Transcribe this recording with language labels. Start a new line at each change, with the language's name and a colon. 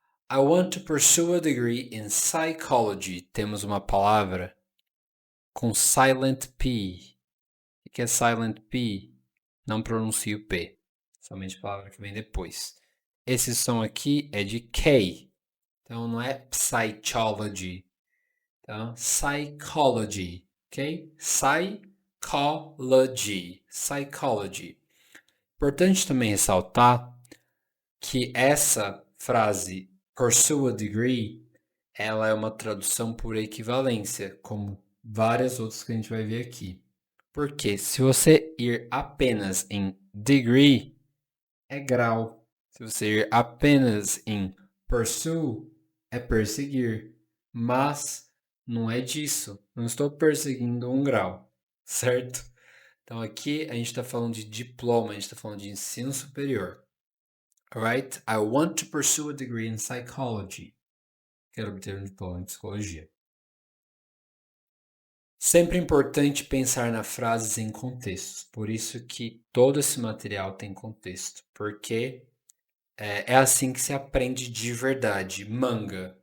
English: I want to pursue a degree in psychology.
Portuguese: Temos uma palavra com silent P. O que é silent P? Não pronuncio P. Somente a palavra que vem depois. Esse som aqui é de K. Então não é psychology.
English: Então, psychology. Ok? Psychology. Psychology.
Portuguese: Importante também ressaltar que essa frase pursue a degree, ela é uma tradução por equivalência, como várias outras que a gente vai ver aqui. Porque se você ir apenas em degree, é grau. Se você ir apenas em pursue, é perseguir. Mas não é disso. Não estou perseguindo um grau, certo? Então aqui a gente está falando de diploma, a gente está falando de ensino superior.
English: Alright? I want to pursue a degree in psychology.
Portuguese: Quero obter um diploma em psicologia. Sempre importante pensar nas frases em contextos. Por isso que todo esse material tem contexto. Porque é assim que se aprende de verdade. Manga.